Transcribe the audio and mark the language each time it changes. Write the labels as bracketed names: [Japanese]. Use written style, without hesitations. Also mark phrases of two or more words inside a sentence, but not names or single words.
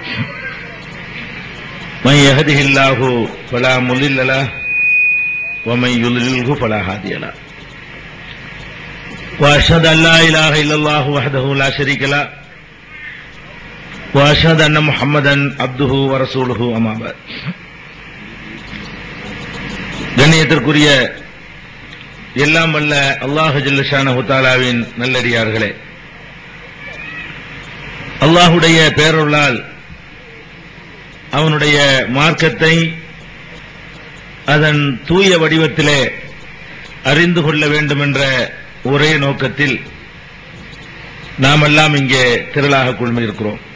[Arabic] من يهده الله فلا مضل له ومن يضلله فلا هادي له وأشهد أن لا إله إلا الله وحده لا شريك له وأشهد أن محمدا عبده ورسوله أما بعد. [Tamil] கண்ணியத்திற்குரிய எல்லாம் வல்ல அல்லாஹ் [Arabic] جل شأنه [Tamil] தஆலாவின் நல்லடியார்களே, அல்லாஹுடைய பேரருளால் அவனுடைய மார்க்கத்தை அதன் தூய வடிவத்திலே அறிந்து கொள்ள வேண்டும் என்ற ஒரே நோக்கத்தில் நாம் எல்லாம் இங்கே திரளாக குழுமியிருக்கிறோம்.